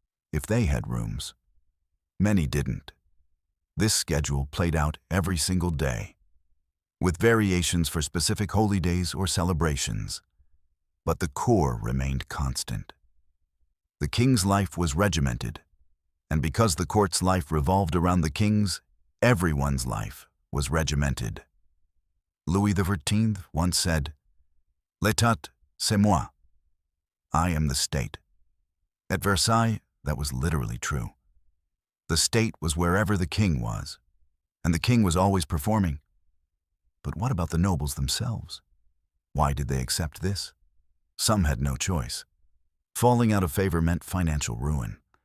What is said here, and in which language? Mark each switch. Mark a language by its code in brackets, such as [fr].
[en] If they had rooms. Many didn't. This schedule played out every single day, with variations for specific holy days or celebrations. But the core remained constant. The king's life was regimented, and because the court's life revolved around the king's, everyone's life was regimented. Louis XIV once said, [fr] "L'état, c'est moi." [en] I am the state. At Versailles, that was literally true. The state was wherever the king was, and the king was always performing. But what about the nobles themselves? Why did they accept this? Some had no choice. Falling out of favor meant financial ruin.